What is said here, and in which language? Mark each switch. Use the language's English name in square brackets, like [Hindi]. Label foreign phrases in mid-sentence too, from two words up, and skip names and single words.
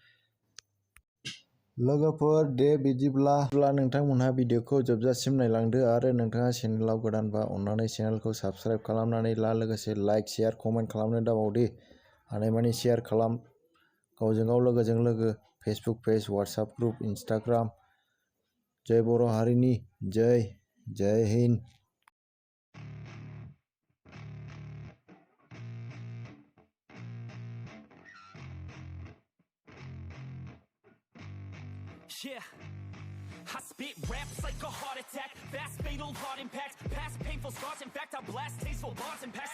[Bodo] लोगोफोर दे बिदिब्ला नोंथांमोनहा भिडिअखौ जोबजासिम नायलांदो, आरो नोंथाङा चेनेलाव गोदानबा अन्नानै चेनेलखौ साबस्क्राइब खालामनानै ला, लोगोसे लाइक, शेयार, कमेन्ट खालामनो दाबावदे। हानायमानि शेयार खालाम, गावजों गाव लोगोजों लोगो। फेसबुक पेज, वाट्सएप ग्रुप, इन्स्टाग्राम। जय बर' हारिनि, जय हिन्द। [English] Yeah, I spit raps like a heart attack, fast fatal heart impact, past painful scars, in fact I blast tasteful bars and packs.